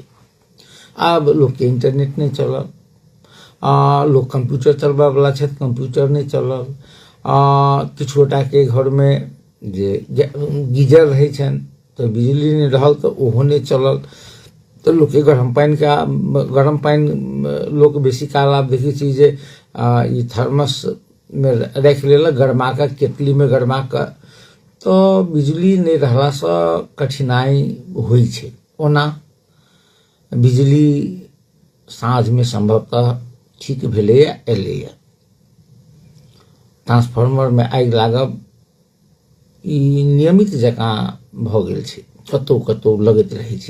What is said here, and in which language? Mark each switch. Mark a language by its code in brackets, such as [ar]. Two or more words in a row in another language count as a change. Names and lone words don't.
[mai] आब लोग के इंटरनेट नहीं चलल, लोग कंप्यूटर चलबा वाला छै कंप्यूटर नहीं चलल। किछु गोटा के घर में जे गीजर रहे छन तो बिजली नहीं रहल तो ओहो नहीं चलल। तो लोग के गरम पानी लोग बेसी काल आब देखै छी जे ई थर्मस में रख लेला गरमा का केतली में गरमा का। तो बिजली नहीं रहला से कठिनाई हुई छे। ओना बिजली साँझ में संभवतः ठीक भेले एले। ट्रांसफार्मर में आगि लागब ई नियमित जकाँ भ गेल छै, कतौ कतौ लगैत रहे छै।